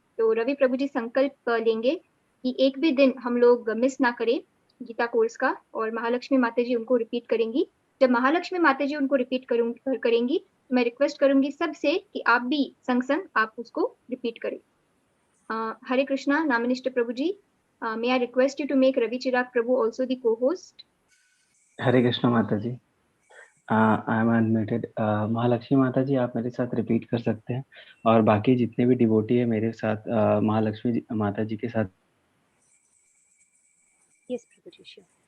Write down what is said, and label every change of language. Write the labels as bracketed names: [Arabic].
[Hindi] तो रवि प्रभु जी संकल्प लेंगे कि एक भी दिन हम लोग मिस ना करें गीता कोर्स का, और महालक्ष्मी माता जी उनको रिपीट करेंगी। जब महालक्ष्मी माता जी उनको रिपीट करेंगी तो मैं रिक्वेस्ट करूंगी सबसे कि आप भी संग संग आप उसको रिपीट करें। हरे कृष्णा। [English] Namnishth Prabhu ji, may I request you to make Ravi Chirag Prabhu also the co-host? [Hindi] हरे कृष्ण माता जी। [English] I am unmuted. [Hindi] महालक्ष्मी माता जी आप मेरे साथ रिपीट कर सकते हैं, और बाकी जितने भी डिवोटी है मेरे साथ महालक्ष्मी माता जी के साथ। [English] Yes, Prabhu ji, sure.